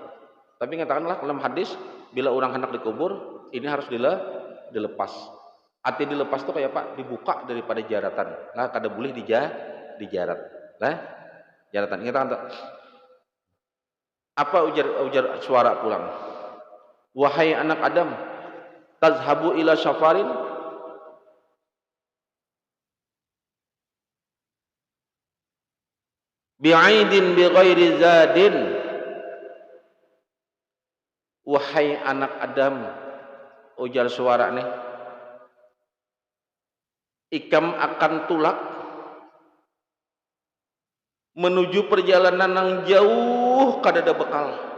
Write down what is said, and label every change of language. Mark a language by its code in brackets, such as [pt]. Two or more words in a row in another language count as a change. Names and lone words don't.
[bjn] Tapi katakanlah dalam hadis bila orang hendak dikubur ini harus dilepas. Arti dilepas itu kayak apa? Dibuka daripada jaratan. Lah kada boleh dijarat. Lah jaratan. Ingat tak? Apa ujar suara pulang? Wahai anak Adam, [ar] تذهب إلى سفر بعيد بغير زاد. [bjn] Wahai anak Adam, ujar suara nih, ikam akan tulak menuju perjalanan yang jauh kada ada bekal.